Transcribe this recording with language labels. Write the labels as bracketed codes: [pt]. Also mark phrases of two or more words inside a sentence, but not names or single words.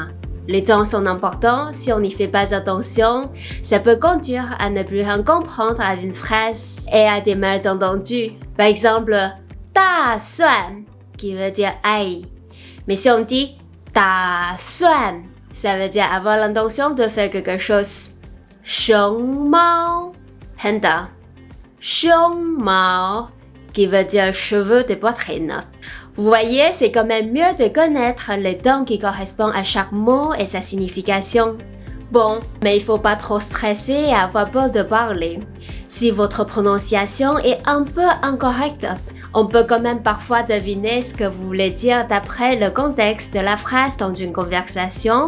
[fr] Les tons sont importants, si on n'y fait pas attention, ça peut conduire à ne plus rien comprendre à une phrase et à des malentendus. Par exemple, 大蒜 qui veut dire ail. Mais si on dit 打算, ça veut dire avoir l'intention de faire quelque chose. [zh] 熊猫 panda. [fr] 胸毛 qui veut dire cheveux de poitrine. Vous voyez, c'est quand même mieux de connaître les tons qui correspondent à chaque mot et sa signification. Bon, mais il faut pas trop stresser et avoir peur de parler. Si votre prononciation est un peu incorrecte, on peut quand même parfois deviner ce que vous voulez dire d'après le contexte de la phrase dans une conversation.